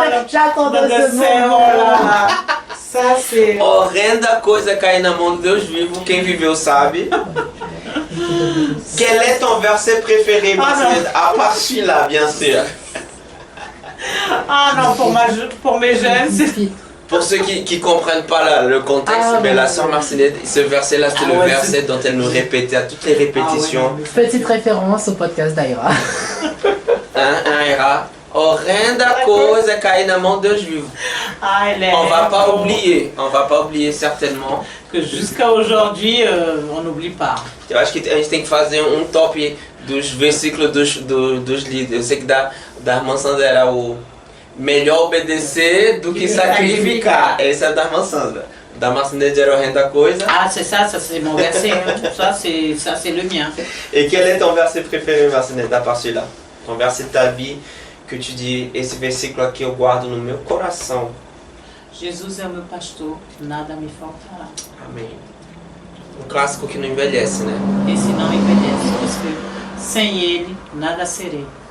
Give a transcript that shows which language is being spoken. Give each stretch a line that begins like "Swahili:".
French: J'attendais ce moment-là. Ça, c'est...
Portuguese: Horrenda coisa é cair na mão do Deus vivo. Quem viveu sabe.
French: Quel est ton verset préféré, Marcel? À part celui-là, bien sûr. Ah non, pour mes jeunes, c'est... Pour ceux qui ne comprennent pas le contexte, la sœur Marcelette, ce verset-là, c'est le verset dont elle nous répétait à toutes les répétitions. Petite référence au podcast d'Aira. Aira.
Portuguese: Horrenda coisa cair na mão de Deus vivo.
French: On va pas oublier certainement. Que jusqu'à aujourd'hui, on n'oublie pas.
Portuguese: Eu acho que a gente tem que fazer top dos versículos dos líderes. Eu sei que da irmã Sandra era o melhor obedecer do que sacrificar. Esse é da irmã Sandra. Da Marcinette era horrenda coisa.
French: Ah, c'est ça c'est mon verset. Ça, c'est le mien. Et quel est ton verset préféré, Marcinette, à part celui-là? Ton verset de ta vie que tu dis,
Portuguese: esse versículo aqui eu guardo no meu coração. Jesus é o meu pastor, nada me faltará. Amém. Um clássico que não envelhece, né? Esse não envelhece, porque sem ele nada serei.